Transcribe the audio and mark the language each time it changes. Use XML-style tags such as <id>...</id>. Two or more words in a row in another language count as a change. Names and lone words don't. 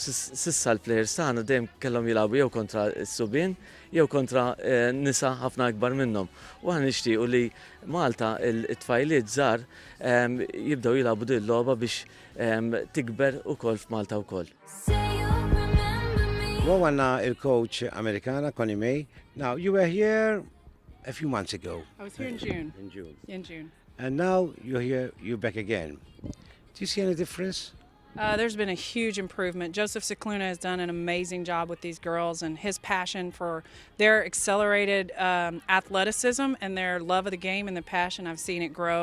<mt>Sissa l-plejers tagħna dejjem kellhom jilagħbu jew kontra s-subien jew kontra nisa ħafna akbar minnhom. U aħna nixtiequ li Malta it-tfajliet żgħar jibdew jilagħbu din logħba biex tikber ukoll f'Malta wkoll. Well, għanna il-coach Americana, Connie May.</mt> <en>Now, you were here a few months ago. I was here in June. In June. In June. And now you're here, you're back again. Do you see any difference? There's been a huge improvement. Joseph Xikluna has done an amazing job with these girls, and his passion for their accelerated athleticism and their love of the game and the passion, I've seen it grow.</en>